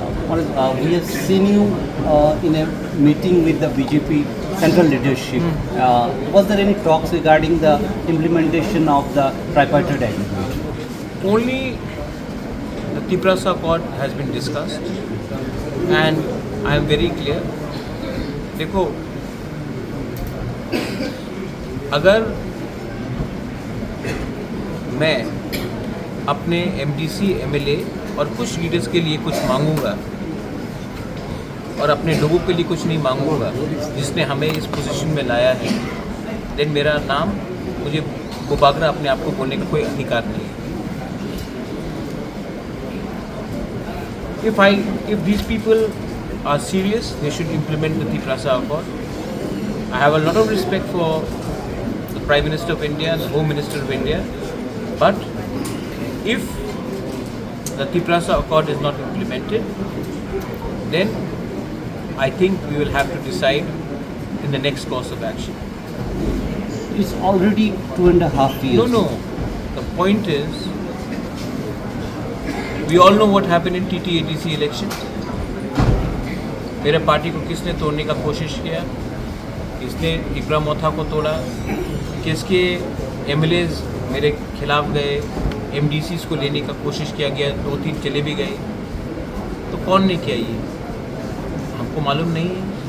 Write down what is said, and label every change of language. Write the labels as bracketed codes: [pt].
[en] We have seen you in a meeting with the BJP central leadership. Was there any talks regarding the implementation of the tripartite agreement? Only the Tiprasa Accord has been discussed, and I am very clear. [hi] देखो, अगर मैं अपने MDC, MLA और कुछ leaders के लिए कुछ मांगूंगा और अपने लोगों के लिए कुछ नहीं मांगूंगा जिसने हमें इस पोजीशन में लाया है, देन मेरा नाम, मुझे बुबागरा अपने आप को बोलने का कोई अधिकार नहीं है। [en] If these people are serious, they should implement the Tiprasa Accord. I have a lot of respect for the Prime Minister of India and the Home Minister of India, but if the Tiprasa Accord is not implemented, then I think we will have to decide in the next course of action. It's already 2.5 years. No. The point is, we all know what happened in TT-ATC elections. [hi] मेरे party को किसने तोड़ने का कोशिश किया, किसने टिपरा मोथा को तोड़ा, किसके एमएलएज मेरे खिलाफ गए, एमडीसीज को लेने का कोशिश किया गया, 2-3 चले भी गए, तो कौन ने किया ये हमको मालूम नहीं है।